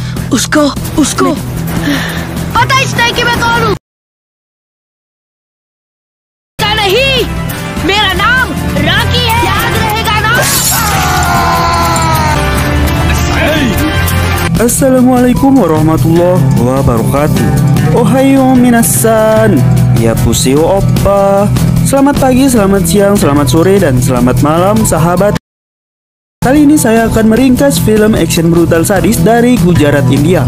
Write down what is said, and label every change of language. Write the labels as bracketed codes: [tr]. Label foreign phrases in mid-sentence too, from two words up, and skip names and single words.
[hi] उसको पता ही नहीं कि मैं कौन हूँ। नहीं, मेरा नाम रॉकी है, याद रहेगा ना? [ar] السلام عليكم ورحمة الله وبركاته. [ja] おはよう みなさん. Ya puseo oppa. [id] Selamat pagi, selamat siang, selamat sore, dan selamat malam sahabat. Kali ini saya akan meringkas film action brutal sadis dari Gujarat, India.